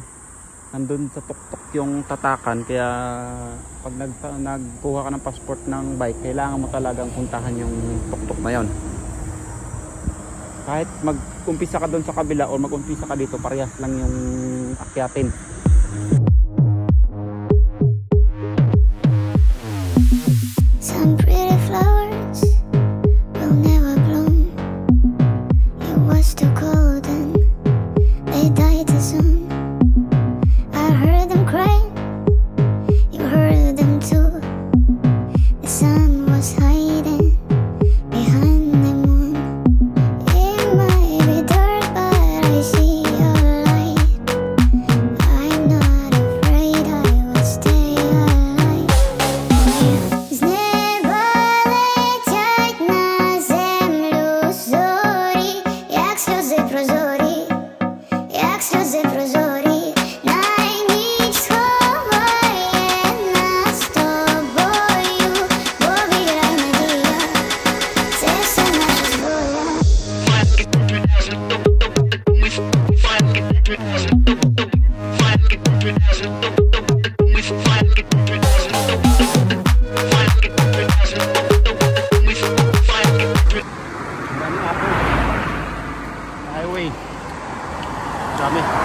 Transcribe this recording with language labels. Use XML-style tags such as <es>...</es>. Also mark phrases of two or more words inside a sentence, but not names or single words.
<tl>Nandun sa tuktok yung tatakan, kaya pag nagkuha ka ng passport ng bike, kailangan mo talagang puntahan yung tuktok na yon. Kahit mag-umpisa ka doon sa kabila o mag-umpisa ka dito, parehas lang yung akyatin.</tl> <en>Some pretty flowers will never bloom. It was too cold and they died too soon. I heard them cry, you heard them too. The sun was hiding behind the moon. It might be dark, but I see your light. I'm not afraid, I will stay alive.</en> <uk>З неба летять на землю зорі, як сльози прозорі, як сльози прозорі. На ніч сховає нас з тобою, бо віра, надія – це все наша зброя.</uk> <tl>Daming apple. Highway. Dami.</tl>